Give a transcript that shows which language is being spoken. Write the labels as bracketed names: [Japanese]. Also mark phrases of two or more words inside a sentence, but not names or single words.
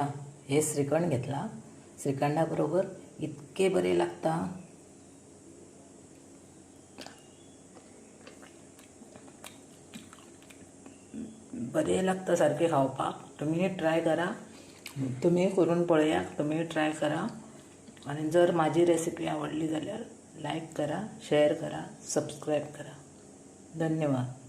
[Konkani] हे श्रीखंड घेतला, श्रीखंडा बरोबर इतके बरे लागता. बरे लागता सारखे खावपाक. तुम्ही ट्राय करा, तुम्ही करून पळया, तुम्ही ट्राय करा. आणि जर माझी रेसिपी आवडली जाल्यार लाईक करा, शेअर करा, सबस्क्राईब करा. धन्यवाद.